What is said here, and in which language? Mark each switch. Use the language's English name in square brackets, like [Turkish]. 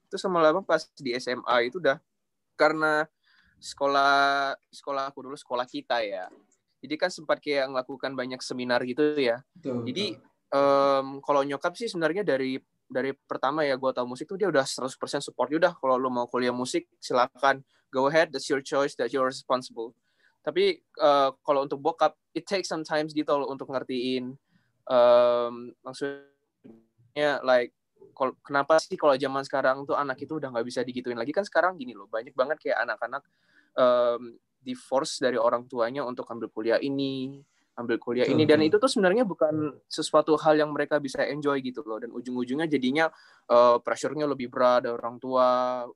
[Indonesian] Terus lama-lama pas di SMA itu udah, karena sekolah aku dulu sekolah kita ya. Jadi kan sempat kayak ngelakukan banyak seminar gitu ya. Jadi kalau nyokap sih sebenarnya dari pertama ya gue tahu musik tuh dia udah 100% support. Udah, kalau lu mau kuliah musik silakan, [English] go ahead, that's your choice, that's your responsible. [Indonesian] Tapi kalau untuk bokap, [English] it takes some time [Indonesian] gitu loh untuk ngertiin, maksudnya [English] like [Indonesian] kenapa sih kalau zaman sekarang tuh anak itu udah nggak bisa digituin lagi. Kan sekarang gini loh, banyak banget kayak anak-anak di-force dari orang tuanya untuk ambil kuliah ini dan itu tuh sebenarnya bukan sesuatu hal yang mereka bisa enjoy gitu loh, dan ujung-ujungnya jadinya pressure-nya lebih berat dari orang tua.